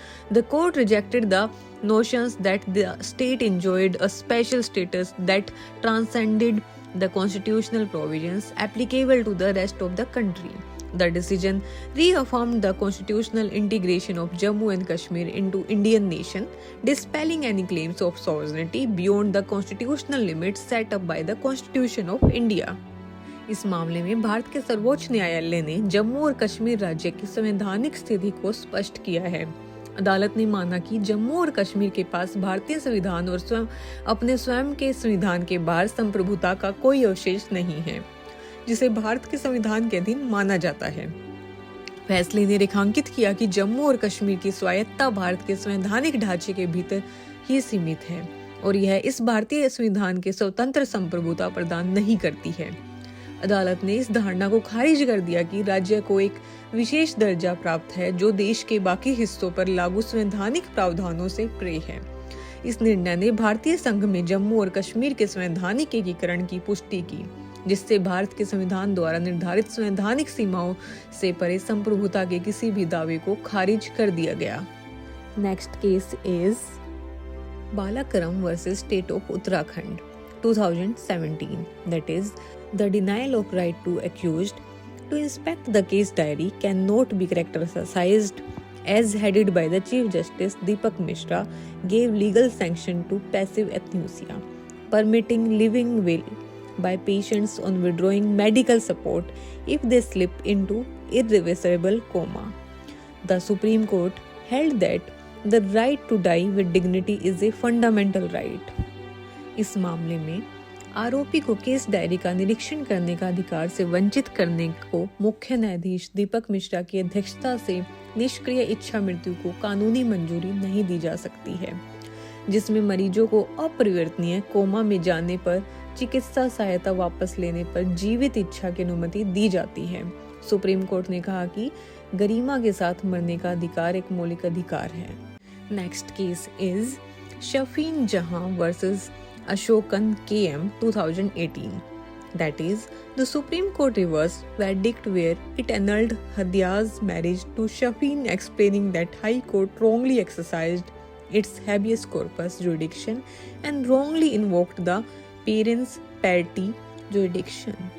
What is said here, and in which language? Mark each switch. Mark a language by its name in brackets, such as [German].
[English] The court rejected the notions that the state enjoyed a special status that transcended the constitutional provisions applicable to the rest of the country. The decision reaffirmed the constitutional integration of Jammu and Kashmir into Indian nation, dispelling any claims of sovereignty beyond the constitutional limits set up by the Constitution of India. [Hindi] इस मामले में भारत के सर्वोच्च न्यायालय ने जम्मू और कश्मीर राज्य की संवैधानिक स्थिति को स्पष्ट किया है। अदालत ने माना कि जम्मू और कश्मीर के पास भारतीय संविधान और अपने स्वयं के संविधान के बाहर संप्रभुता का कोई अवशेष नहीं है, जिसे भारत के संविधान के अधीन माना जाता है। फैसले ने रेखांकित किया कि जम्मू और कश्मीर की स्वायत्तता भारत के संवैधानिक ढांचे के भीतर ही सीमित है और यह इस भारतीय संविधान के स्वतंत्र संप्रभुता प्रदान नहीं करती है। अदालत ने इस धारणा को खारिज कर दिया कि राज्य को एक विशेष दर्जा प्राप्त है जो देश के बाकी हिस्सों पर लागू संवैधानिक प्रावधानों से परे है। इस निर्णय ने भारतीय संघ में जम्मू और कश्मीर के संवैधानिक एकीकरण की पुष्टि की, जिससे भारत के संविधान द्वारा निर्धारित संवैधानिक सीमाओं से परे संप्रभुता के किसी भी दावे को खारिज कर दिया गया। [English] Next case is Balakram versus state of Uttarakhand 2017. That is, the denial of right to accused to inspect the case diary cannot be characterized as headed by the Chief Justice Deepak Mishra gave legal sanction to passive anesthesia, permitting living will by patients on withdrawing medical support if they slip into irreversible coma. The Supreme Court held that the right to die with dignity is a fundamental right. [Hindi] इस मामले में आरोपी को case diary का निरीक्षण करने का अधिकार से वंचित करने को मुख्य न्यायाधीश दीपक मिश्रा की अध्यक्षता से निष्क्रिय इच्छा मृत्यु को कानूनी मंजूरी नहीं दी जा सकती है, जिसमें मरीजों को अपरिवर्तनीय कोमा में जाने पर चिकित्सा सहायता वापस लेने पर जीवित इच्छा की अनुमति दी जाती है। सुप्रीम कोर्ट ने कहा कि गरिमा के साथ मरने का अधिकार एक मौलिक अधिकार है। [English] Next case is Shafeen Jahan versus Ashokan KM 2018. That is, the Supreme Court reversed verdict where it annulled Hadia's marriage to Shafeen, explaining that High Court wrongly exercised its habeas corpus jurisdiction and wrongly invoked the parents' parity jurisdiction.